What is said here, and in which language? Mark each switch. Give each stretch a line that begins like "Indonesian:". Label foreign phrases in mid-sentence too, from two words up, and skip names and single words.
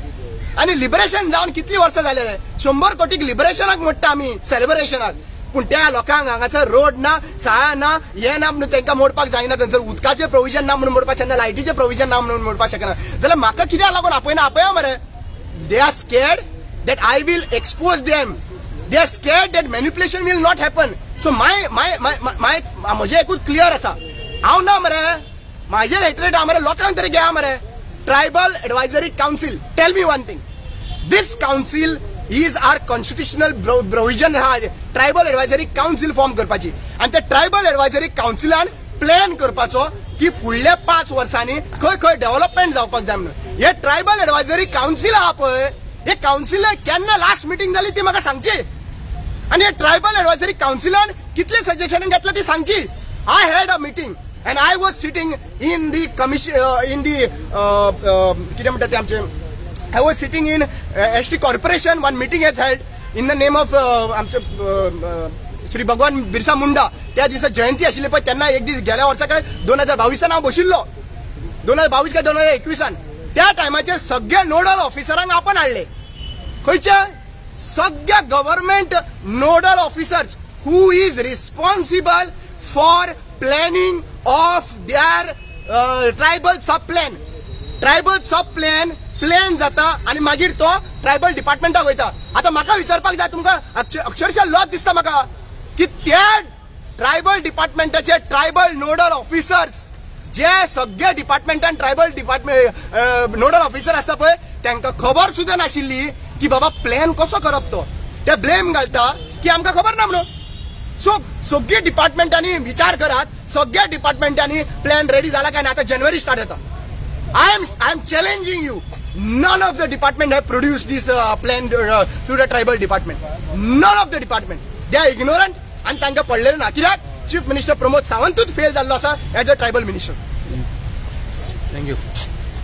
Konkani: आणि लिबरेशन जावन कितली वर्सां जाले रे. 100 कोटीक लिबरेशनाक म्हणटा आमी सेलिब्रेशनाक. पूण त्या लोकांक हांगासर रोड ना, शाळा ना, हे ना म्हणून तांकां मोडपाक जायना. थंयसर उदकाचें प्रोविजन ना म्हणून मोडपाक शकना, लायटीचें प्रोविजन ना म्हणून मोडपाक शकना. जाल्यार म्हाका कित्याक लागून आपया मरे.
English: they are scared that I will expose them. they are scared that manipulation will not happen.
Konkani: सो म्हजें एकूच क्लियर आसा. हांव ना मरे माझे रेटरेट मरे लोकांक तरी घ्या मरे.
English: tribal advisory council. tell me one thing. this council is are constitutional provision. tribal advisory council
Konkani: फॉर्म करपाची आणि त्या
English: tribal advisory councilan
Konkani: प्लॅन करपाचो की फुडल्या 5 वर्सांनी खंय खंय डेव्हलपमेंट जावपाक जाय म्हणून. हे
English: tribal advisory council
Konkani: आहा पळय, हे काउन्सिल केन्ना
English: last meeting
Konkani: जाली ती म्हाका सांगची. आणि हे
English: tribal advisory councilan
Konkani: कितले सजेशन घेतला ती सांगची.
English: I had a meeting and I was sitting in the commission in the
Konkani: कितें म्हणटा ते आमचे
English: I was sitting in ST corporation. One meeting has held in the name of आमचे श्री भगवान बिरसा मुंडा.
Konkani: त्या दिसा जयंती आशिल्ली पळय तेन्ना एक दीस गेल्या वर्सा काय 2022 हांव बशिल्लो. 2022 काय 2021 त्या टायमाचे सगळे नोडल ऑफिसरांक आपण हाडले. खंयचे सगळ्या
English: government nodal officers who is responsible for planning of their tribal sub plan
Konkani: प्लॅन जाता आणि मागीर तो ट्रायबल डिपार्टमेंटाक वयता. आता म्हाका विचारपाक जाय तुमकां अक्षरशः लज दिसता म्हाका की त्या ट्रायबल डिपार्टमेंटाचे
English: tribal nodal officers
Konkani: जे सगळ्या डिपार्टमेंटान
English: tribal department nodal officer
Konkani: आसता पळय तांकां खबर सुद्धा नाशिल्ली की बाबा प्लॅन कसो करप. तो ते ब्लेम घालता की आमकां खबर ना म्हणून. सो सगळ्या डिपार्टमेंटांनी विचार करात. सगळ्या डिपार्टमेंटांनी प्लॅन रेडी झाला काय ना. आता जानेवारी स्टार्ट जाता.
English: I am challenging you. none of the department have produce this plan through the tribal department. none of the department. they are ignorant
Konkani: आणि तांकां पडलेलें ना. कित्याक चीफ मिनिस्टर प्रमोद सावंतूच फेल जाल्लो आसा
English: as a tribal minister.
Konkani: थँक्यू.